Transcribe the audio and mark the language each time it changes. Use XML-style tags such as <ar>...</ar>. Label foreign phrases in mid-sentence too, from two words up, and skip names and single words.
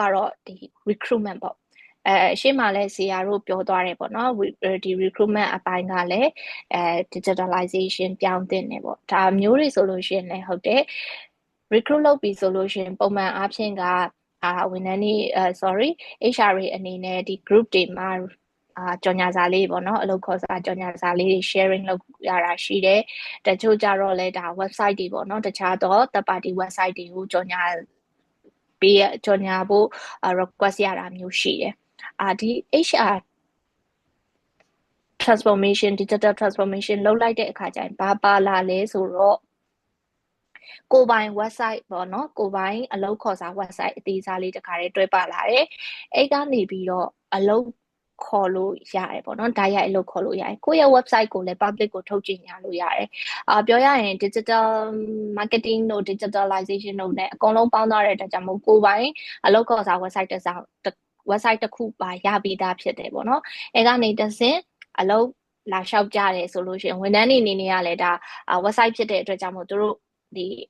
<my>ကတော့ဒီ recruitment ပေါ့ရှေ့မှာလည်းဆရာတို့ပြောသွားတယ်ပေါ့နော်ဒီ recruitment အပိုင်းကလည်း digitalization ပြောင်းတင်နေပေါ့ဒါမျိုးတွေဆိုလို့ရှိရင်လည်းဟုတ်တယ် recruit လုပ်ပြီဆိုလို့ရှိရင်ပုံမှန်အားဖြင့်ကဝန်ထမ်းတွေHR တွေအနေနဲ့ဒီ group တွေမှာကြော်ညာစာလေးပေါ့နော်အလုပ်ခေါ်စာကြော်ညာစာလေးတွေ sharing လုပ်ရတာရှိတယ်တချို့ကြတော့လဲဒါ website တွေပေါ့နော်တခြားတော့</my> <en>third party website</en> <my>တွေကိုကြော်ညာ ဖို့ request ရတာမျိုးရှိတယ်ဒီ</my> <en>HR transformation digital transformation</en> <my>လုပ်လိုက်တဲ့အခါကျရင်ဘာပါလာလဲဆိုတော့ကိုပိုင် website ပေါ့ နော်ကိုပိုင်အလုပ်ခေါ်စာ website အသေးစားလေးတစ်ခါလေးတွဲပါလာတယ်အဲ့ကနေပြီးတော့အလုပ်ခေါ်လို့ရတယ်ပေါ့နော် direct လို့ခေါ်လို့ရတယ်ကိုယ့်ရဲ့ website ကိုလည်း public ကိုထုတ်ကြေညာလို့ရတယ်ပြောရရင်</my> <en>digital marketing</en> <my>တို့ digitalization တို့နဲ့အကုန်လုံးပေါင်းသွားတဲ့အတွက်ကြောင့်မို့ကိုယ်ပိုင်အလုပ်ခေါ်စာ website တစ်ခုပါရပြီးသားဖြစ်တယ်ပေါ့နော်အဲကနေတစ်ဆင့်အလုပ်လာလျှောက်ကြတယ်ဆိုလို့ရှိရင်ဝန်ထမ်းတွေအနေနဲ့ကလည်းဒါ website ဖြစ်တဲ့အတွက်ကြောင့်မို့သူတို့ဒီ</my>